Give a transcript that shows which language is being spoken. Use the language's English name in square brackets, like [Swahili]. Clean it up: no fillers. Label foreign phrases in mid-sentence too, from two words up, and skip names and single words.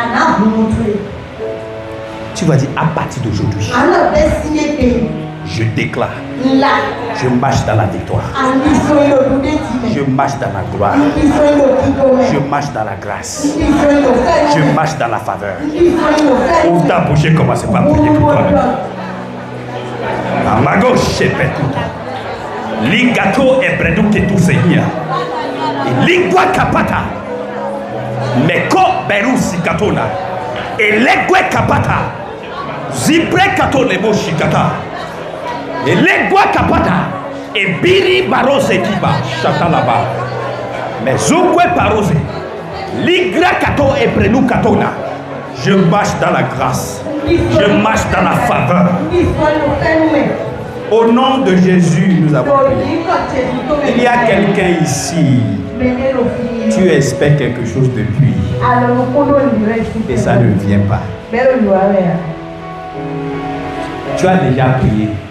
[French] Tu vas dire à partir d'aujourd'hui, je déclare, je marche dans la victoire, je marche dans la gloire, je marche dans la grâce, je marche dans la faveur. Ouvre ta bouche et commence par prier pour toi-même. À ma gauche, c'est tout. Ligato et bredu que tout seigneur. Lingua capata. Meko berusi katona. Et legwe kapata. Zibre kato lebo shikata. Et legwa kapata. Et biri barose kiba. Chatalaba. Mais zokwe parose. Ligra kato et bredu katona. Je marche dans la grâce. Je marche dans la faveur. Au nom de Jésus, nous avons prié. Il y a quelqu'un ici. Tu espères quelque chose depuis. Et ça ne vient pas. Tu as déjà prié.